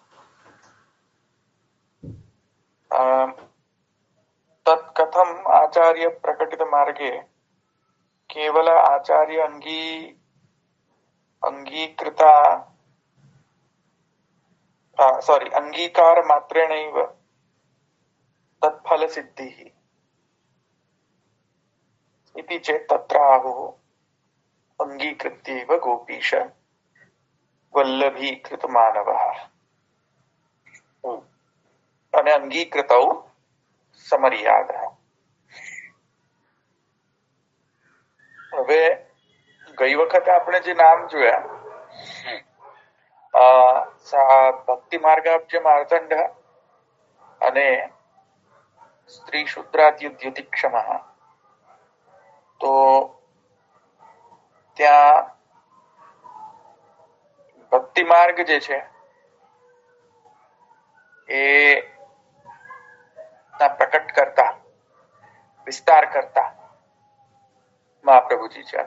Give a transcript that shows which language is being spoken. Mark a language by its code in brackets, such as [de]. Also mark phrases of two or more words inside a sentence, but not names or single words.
[sa] તત્કથમ આચાર્ય પ્રકટિત માર્ગે કેવલ આચાર્ય અંગીકૃતા અંગીકાર માત્રેણૈવ તત્ફલ સિદ્ધિः इति चेत् तत्र आहुः अंगीकृत्यैव गोपीश वल्लभीकृत मानवः અને અંગીકૃતૌ સમર્યાદઃ. [gu] હવે ગઈ વખતે આપણે જે નામ જોયા ભક્તિ માર્ગાબ્જ માર્તંડ અને સ્ત્રી શુદ્રાદ્યુતિક્ષમ, તો ત્યાં ભક્તિ માર્ગ જે છે એ પ્રકટ કરતા વિસ્તાર કરતા મહાપ્રભુજી છે.